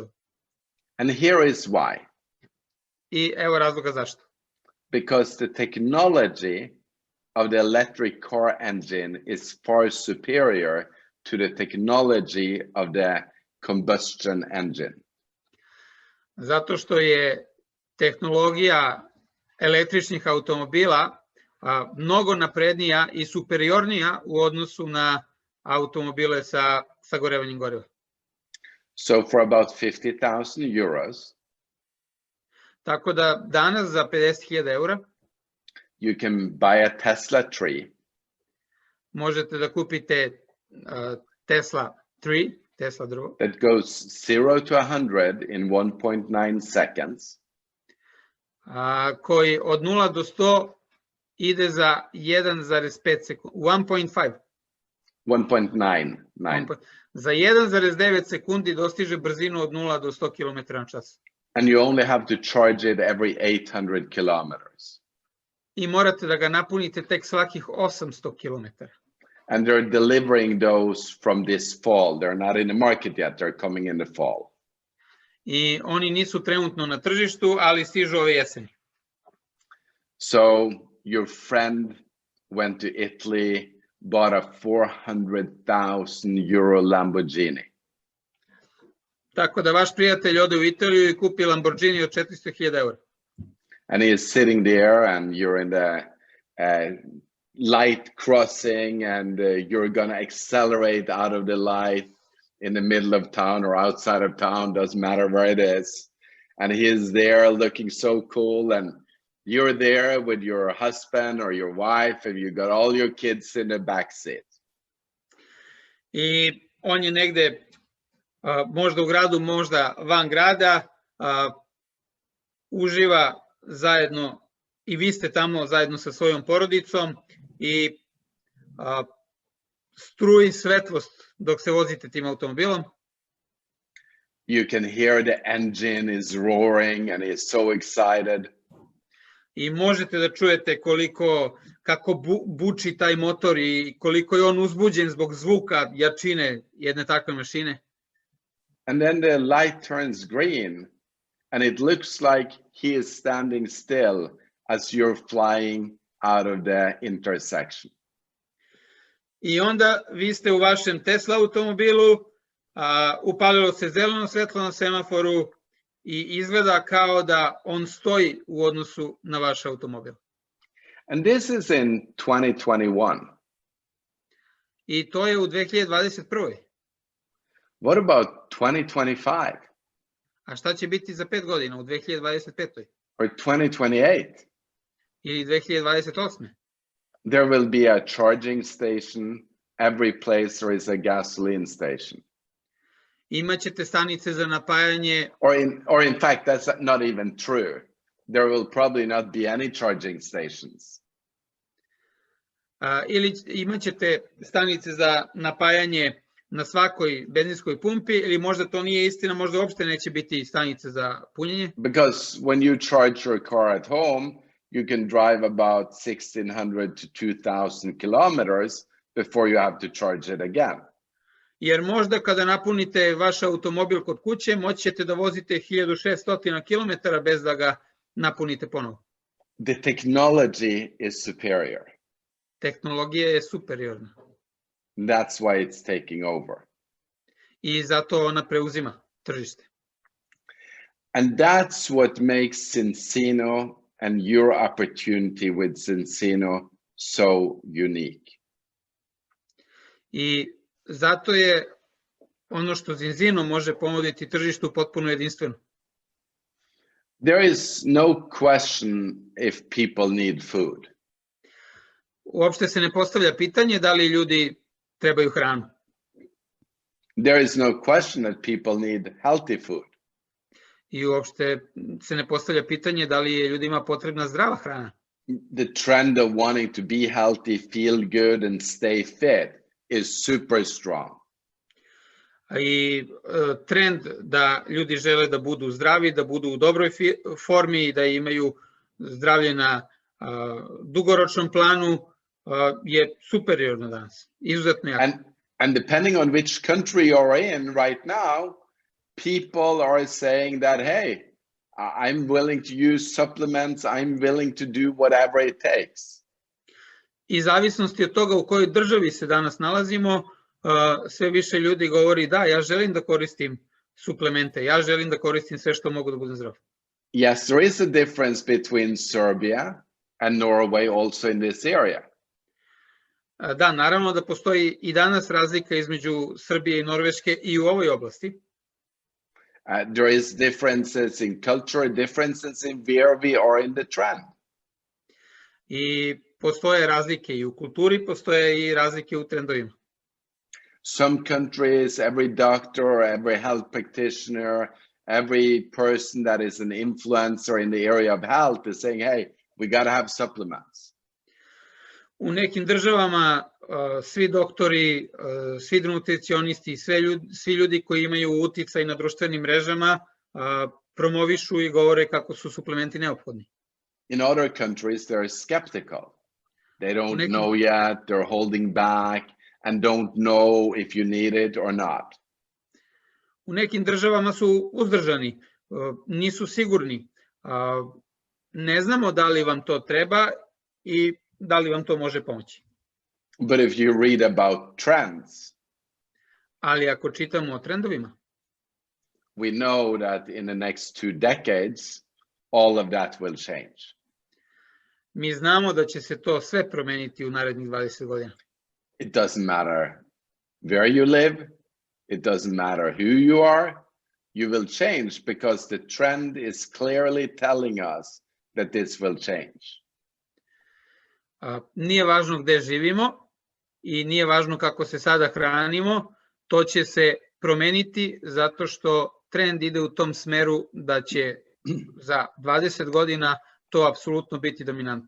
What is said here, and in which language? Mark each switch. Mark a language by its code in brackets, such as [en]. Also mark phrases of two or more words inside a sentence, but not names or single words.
[en] And here is why. [sr] I evo razloga zašto. [en] Because the technology of the electric car engine is far superior to the technology of the combustion engine. [sr] Zato što je tehnologija električnih automobila mnogo naprednija i superiornija u odnosu na automobile sa sagorevanjem goriva. [en] So for about 50,000 euros, [sr] tako da danas za 50.000 eura [en] you can buy a Tesla 3. [sr] Možete da kupite Tesla 3, Tesla drvo. [en] That goes 0 to 100 in 1.9 seconds. [sr] Koji od 0 do 100 ide za 1,5 sekundi, 1.5. 1.9. Za 1,9 sekundi dostiže brzinu od 0 do 100 km/h. [en] And you only have to charge it every 800 kilometers. [sr] I morate da ga napunite tek svakih 800 km. [en] And they're delivering those from this fall. They're not in the market yet. They're coming in the fall. [sr] I oni nisu trenutno na tržištu, ali stižu ove jeseni. [en] So your friend went to Italy, bought a 400,000 euro Lamborghini. [sr] Tako da vaš prijatelj ode u Italiju i kupi Lamborghini od 400.000 eura. [en] And he is sitting there and you're in the light crossing and you're going to accelerate out of the light in the middle of town or outside of town, doesn't matter where it is. And he is there looking so cool and you're there with your husband or your wife and you got all your kids in the back seat. [sr] I on je negde možda u gradu, možda van grada, uživa zajedno i vi ste tamo zajedno sa svojom porodicom i struji svetlost dok se vozite tim automobilom. [en] You can hear the engine is roaring and he's so excited. [sr] I možete da čujete kako buči taj motor i koliko je on uzbuđen zbog zvuka, jačine jedne takve mašine. [en] And then the light turns green and it looks like he is standing still as you're flying out of the intersection. [sr] I onda vi ste u vašem Tesla automobilu, upalilo se zeleno svetlo na semaforu i izgleda kao da on stoji u odnosu na vaš automobil. [en] And this is in 2021. [sr] I to je u 2021. [en] What about 2025? [sr] A šta će biti za 5 godina u 2025. [en] Or 2028? [sr] Ili 2028. [en] There will be a charging station every place there is a gasoline station. [sr] Imaćete stanice za napajanje. [en] Or in fact, that's not even true. There will probably not be any charging stations. [sr] Ili imaćete stanice za napajanje na svakoj benzinskoj pumpi, ili možda to nije istina, možda uopšte neće biti stanice za punjenje. [en] Because when you charge your car at home, you can drive about 1,600 to 2,000 kilometers before you have to charge it again. [sr] Jer možda kada napunite vaš automobil kod kuće, moći ćete da vozite 1600 km bez da ga napunite ponovo. [en] The technology is superior. [sr] Tehnologija je superiorna. [en] That's why it's taking over. [sr] I zato ona preuzima tržište. [en] And that's what makes Zinzino and your opportunity with Zinzino so unique. [sr] I zato je ono što Zinzino može ponuditi tržištu potpuno jedinstveno. [en] There is no question if people need food. [sr] Uopšte se ne postavlja pitanje da li ljudi trebaju hranu. [en] There is no question that people need healthy food. [sr] I uopšte se ne postavlja pitanje da li je ljudima potrebna zdrava hrana. [en] The trend of wanting to be healthy, feel good and stay fit is super strong. [sr] I trend da ljudi žele da budu zdravi, da budu u dobroj formi i da imaju zdravlje na dugoročnom planu je superiorno danas, izuzetno jako. [en] And depending on which country you're in right now, people are saying that, hey, I'm willing to use supplements, I'm willing to do whatever it takes. [sr] I zavisnosti od toga u kojoj državi se danas nalazimo, sve više ljudi govori da, ja želim da koristim suplemente, ja želim da koristim sve što mogu da budem zdrav. [en] Yes, there is a difference between Serbia and Norway also in this area. [sr] Da, naravno da postoji i danas razlika između Srbije i Norveške i u ovoj oblasti. [en] There is differences in culture, differences in where we are in the trend. [sr] I postoje razlike i u kulturi, postoje i razlike u trendovima. [en] Some countries, every doctor, every health practitioner, every person that is an influencer in the area of health is saying, hey, we got to have supplements. [sr] U nekim državama svi doktori, svi nutricionisti, svi ljudi koji imaju uticaj na društvenim mrežama promovišu i govore kako su suplementi neophodni. [en] In other countries, they're skeptical. They don't know yet, they're holding back and don't know if you need it or not. [sr] U nekim državama su uzdržani, nisu sigurni. Ne znamo da li vam to treba i da li vam to može pomoći. [en] But if you read about trends, [sr] ali ako čitamo o trendovima, [en] we know that in the next 2 decades, all of that will change. [sr] Mi znamo da će se to sve promeniti u narednih 20 godina. [en] It doesn't matter where you live, it doesn't matter who you are, you will change because the trend is clearly telling us that this will change? [sr] Nije važno gde živimo i nije važno kako se sada hranimo, to će se promeniti zato što trend ide u tom smeru da će za 20 godina to apsolutno biti dominantno.